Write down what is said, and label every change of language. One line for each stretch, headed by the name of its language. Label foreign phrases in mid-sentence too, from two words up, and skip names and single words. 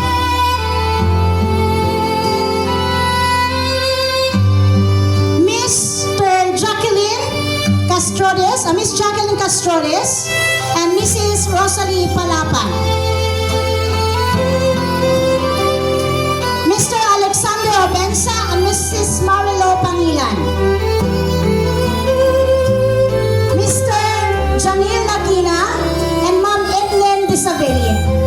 English: Mr. Jacqueline Castrodes, Miss Jacqueline Castrodes and Mrs. Rosalie Palapan. Mr. Alexander Obensa and Mrs. Marilo Pangilan. Mr. Janil Nakina and Ma'am Edlen Disabilia.